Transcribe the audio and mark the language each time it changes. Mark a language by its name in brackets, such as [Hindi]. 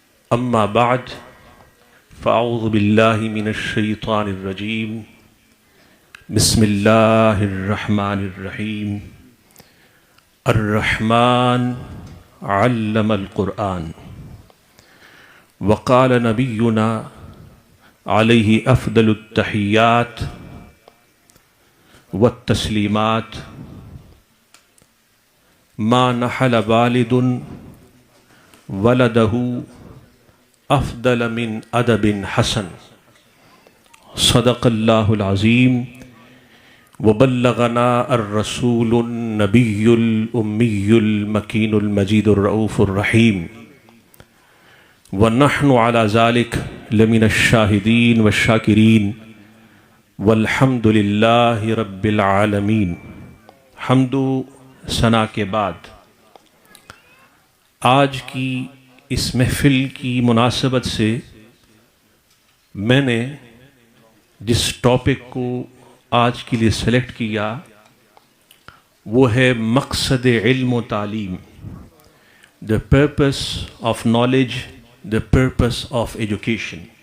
[Arabic] اما بعد فاعوذ باللہ من الشیطان الرجیم، بسم اللہ الرحمن الرحیم۔ الرحمن علم القرآن، وقال نبینا علیہ افضل التحیات والتسلیمات، ما نحل والد ولدہ أفضل من أدب حسن صدق الله العظيم وبلغنا الرسول النبي الأمي المكين المجيد الرؤوف الرحيم ونحن على ذلك لمن الشاهدين والشاكرين والحمد لله رب العالمين. [Urdu] حمد و ثنا کے بعد آج کی اس محفل کی مناسبت سے میں نے جس ٹاپک کو آج کے لیے سلیکٹ کیا وہ ہے مقصد علم و تعلیم. [English] The purpose of knowledge, the purpose of education.